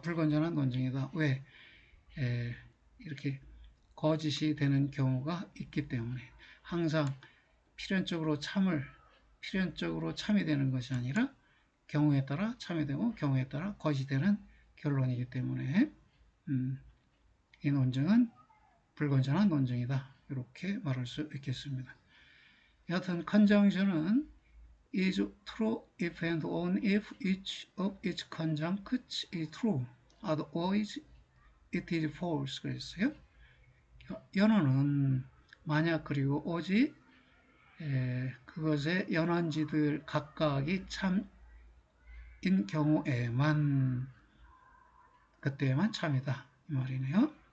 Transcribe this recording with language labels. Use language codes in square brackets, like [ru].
[ko] 불건전한 논증이다. 왜? 이렇게 거짓이 되는 경우가 있기 때문에 항상 필연적으로 참이 되는 것이 아니라 경우에 따라 참이 되고 경우에 따라 거짓이 되는 결론이기 때문에 이 논증은 불건전한 논증이다. 이렇게 말할 수 있겠습니다. 여하튼 [en] conjunction은 is true if and only if each of its conjuncts is true. Otherwise it is false. [ko] 그랬어요. 연언은 만약 그리고 오직 그것의 연언지들 각각이 참인 경우에만 그때에만 참이다 이 말이네요.